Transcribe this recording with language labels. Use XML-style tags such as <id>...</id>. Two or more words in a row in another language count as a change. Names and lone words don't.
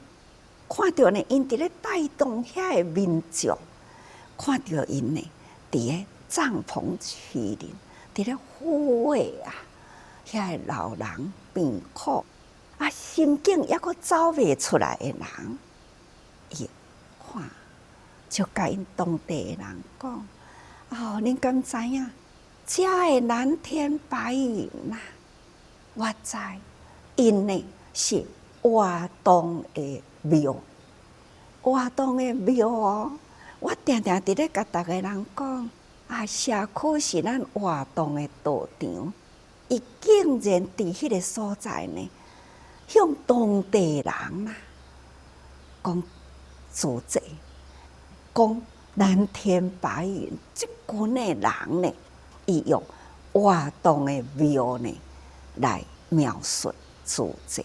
<nan>看到呢，因伫咧带动遐个民众，看到因呢，伫咧帐篷区里，伫咧抚慰啊，遐个老人病苦啊，心境抑阁走袂出来的人，伊看就甲因当地的人讲：哦，恁敢知影？遮个蓝天白云啊，我知，因呢是活动的庙，活动的庙哦。我定定伫咧甲逐个人讲，啊，社区是咱活动的道场，伊竟然伫迄个所在呢，向当地人啊讲主者，讲蓝天白云，即群的人呢，伊用活动的庙呢来描述主者。</nan>